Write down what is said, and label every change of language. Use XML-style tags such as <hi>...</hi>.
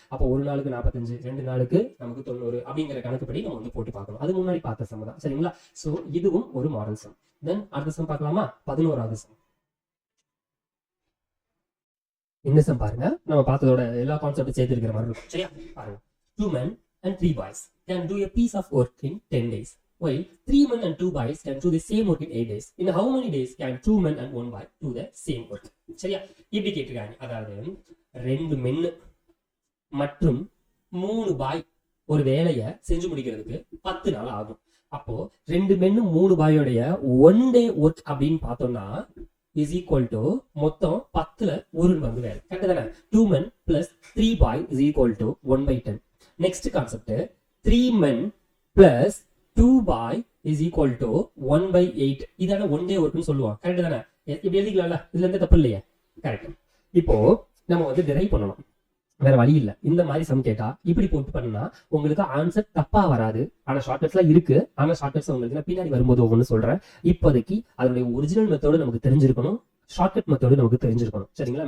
<ta>அப்போ ஒரு நாளுக்கு 45, 2 நாளுக்கு நமக்கு 90 அப்படிங்கிற கணக்குப்படி நம்ம வந்து போட்டு பார்க்கணும். அது முன்னாடி பார்த்த சம் தான். சரிங்களா? சோ இதுவும் ஒரு மாடல் சம். தென் அடுத்த சம் பார்க்கலாமா? 11வது சம். இந்த சம் பாருங்க, நம்ம பார்த்ததோட எல்லா கான்செப்டும் சேர்த்து இருக்கிற மாதிரி இருக்கும். சரியா? பாருங்க,</ta> <en>2 men and 3 boys can do a piece of work in 10 days, while 3 men and 2 boys can do the same work in 8 days. In how many days can 2 men and 1 boy do the same work?</en> <ta>சரியா? இப்படி கேட்டிருக்காங்க. அதாவது 2 men மற்றும் 3 பாய் ஒரு வேலையை செஞ்சு முடிக்கிறதுக்கு 10 நாள் ஆகும். அப்போ 2 men 3 பாயோடைய 1 day work அப்படின்னு பார்த்தோம்னா</ta> <en>is equal to</en> <ta>மொத்தம் 10ல ஒரு பங்கு வேலை. கரெக்ட் தானே?</ta> <en>2 men plus 3 boy is equal to 1/10. Next concept 3 men plus 2 boy is equal to 1/8.</en> <ta>இதான 1 day workனு சொல்லுவாங்க. கரெக்ட் தானே? இப்படி எழுதிக்கலாம்ல, இதுல எந்த தப்பு இல்லையே. கரெக்ட். இப்போ நம்ம வந்து டிரைவ் பண்ணணும், வேற வழி இல்ல. இந்த மாதிரி சம் கேட்டா இப்படி போட்டு பண்ணா உங்களுக்கு ஆன்சர் தப்பா வராது. ஆனா ஷார்ட்கட்ஸ்லாம் இருக்கு. ஆனா ஷார்ட்கட்ஸ் உங்களுக்கு நான் பின்னாடி வரும்போது ஒவ்வொன்னு சொல்றேன். இப்போதைக்கு அதனுடைய ஒரிஜினல் மெத்தோடு நமக்கு தெரிஞ்சிருக்கணும், ஷார்ட்கட் மெத்தோடு நமக்கு தெரிஞ்சிருக்கணும். சரிங்களா?</ta>